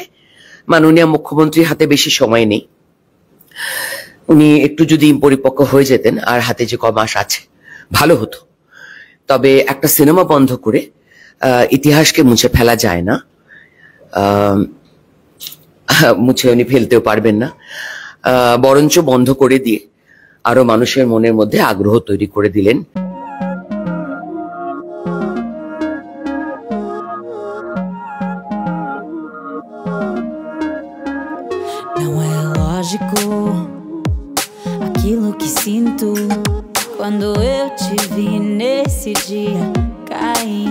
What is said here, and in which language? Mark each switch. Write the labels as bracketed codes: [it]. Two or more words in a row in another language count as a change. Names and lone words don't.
[bn] মাননীয় মুখ্যমন্ত্রীর হাতে বেশি সময় নেই, উনি একটু যদি পরিপক্ক হয়ে যেতেন, আর হাতে যে কমাস আছে ভালো হতো। তবে একটা সিনেমা বন্ধ করে ইতিহাসকে মুছে ফেলা যায় না, মুছে উনি ফেলতেও পারবেন না, বরঞ্চ বন্ধ করে দিয়ে আরো মানুষের মনের মধ্যে আগ্রহ তৈরি করে দিলেন। [pt] Não é lógico aquilo que sinto quando eu te vi nesse dia cair.